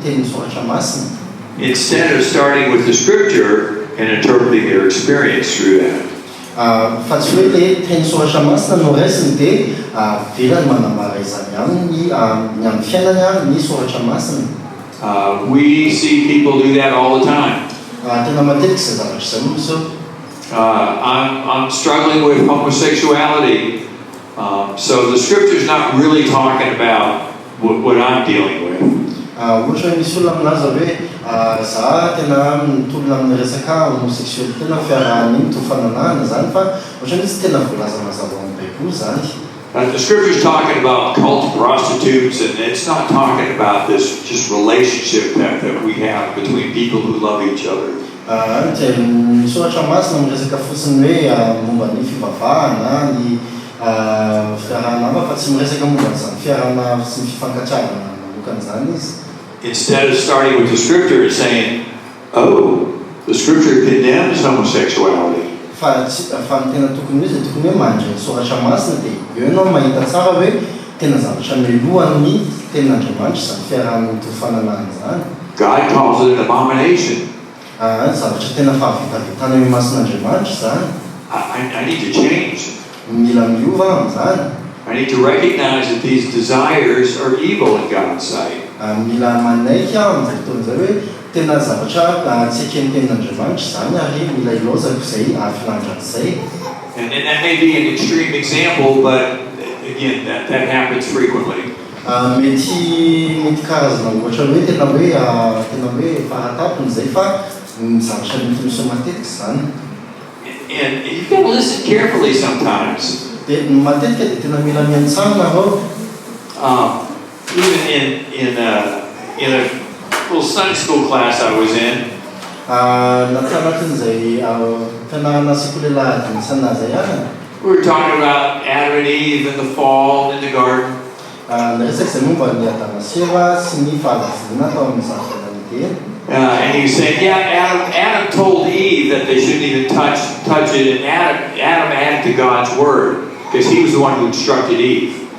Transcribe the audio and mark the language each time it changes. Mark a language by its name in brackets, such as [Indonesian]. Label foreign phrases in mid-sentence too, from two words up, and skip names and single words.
[English] Instead of starting with the scripture and interpreting their experience through that. [Malagasy] fa tsy hoe le teny soratra masina no raisiny dia velany manambara izany aminy ny amin'ny fiainany ny soratra masina. [English] We see people do that all the time. [Malagasy] Tena matetika izay zavatra izay no misy eo. [English] I'm struggling with homosexuality, so the scripture's not really talking about what I'm dealing with. [Malagasy] Ohatra hoe misy olona aminazy hoe za tena mitolona amin'ny resaka homosexualité na fiarahana iny tofananana zany fa ohatra hoe tsy tena voalaza mazava amin'ny Baiboly zany. [English] The scripture's talking about cult prostitutes, and it's not talking about this just relationship that we have between people who love each other. [Malagasy] Misoratra masina miresaka fotsiny hoe momba ny fivavahana ny fiarahana hafa fa tsy miresaka momba n'izany fiarahana sy ny fifankatiavana manokana izy. [English] Instead of starting with the scripture and saying, oh, the scripture condemns homosexuality. [Malagasy] Fa ny tena tokony izy tokony hoe mandry ny soratra masina dia eo ianao mahita tsara hoe tena zavatra mialohan'ny tenin'Andriamanitra izany fiarahan'ny tofananana izany. [English] God calls it an abomination. [Malagasy] Zavatra tena fahavitavitana eo masin'Andriamanitra izany. [English] I need to change. [Malagasy] Mila miova amin'izany. [English] I need to recognize that these desires are evil in God's sight. [Malagasy] Mila manaiky amin'izay fotoana izay hoe tena zavatra tsy eken'ny tenin'Andriamanitra izany ary mila ilaozako izay filandran'izay. [English] And that may be an extreme example, but again, that happens frequently. [Malagasy] Mety karazana ohatra hoe tena hoe fahatapony izay fa zavatra mety misy matetika izany. [English] And you've got to listen carefully sometimes. [Malagasy] Dia matetika dia tena mila miantsana ianao. [English] Even in a little Sunday school class I was in, we were talking about Adam and Eve in the fall in the garden. And he was saying, yeah, Adam told Eve that they shouldn't even touch it, and Adam added to God's word because he was the one who instructed Eve.